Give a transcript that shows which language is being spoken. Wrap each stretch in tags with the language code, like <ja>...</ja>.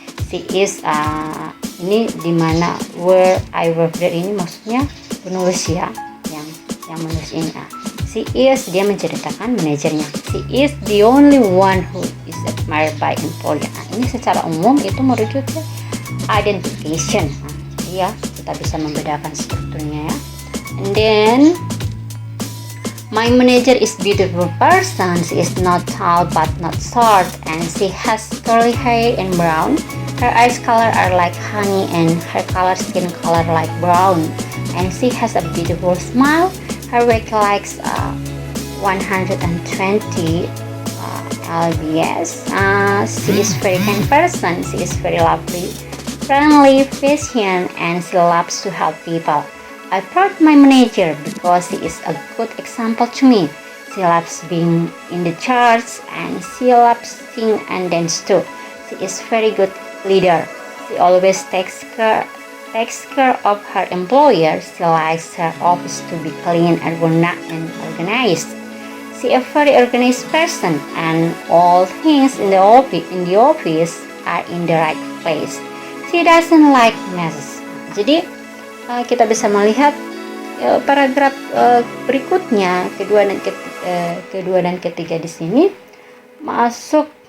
<en>She is</en> <id>ini dimana</id> <en>where I work there</en> <id>ini maksudnya penulis ya, yang menulis ini.</id> <en>She is,</en> <id>dia menceritakan manajernya.</id> <en>She is the only one who is admired by employer.</en> <id>Ini secara umum itu merujuk ke identification. Jadi ya kita bisa membedakan strukturnya ya.</id> <en>And then my manager is beautiful person. She is not tall but not short, and she has curly hair and brown. Her eyes color are like honey and her skin color like brown. And she has a beautiful smile. Her weight likes 120 lbs. She is very kind person. She is very lovely, friendly, patient, and she loves to help people. I proud my manager because she is a good example to me. She loves being in the church and she loves sing and dance too. She is very good leader. She always takes care of her employer. She likes her office to be clean and organized. She is a very organized person, and all things in the office are in the right place. She doesn't like messes.</en> <id>Jadi kita bisa melihat paragraf berikutnya, kedua dan ketiga di sini masuk.</id>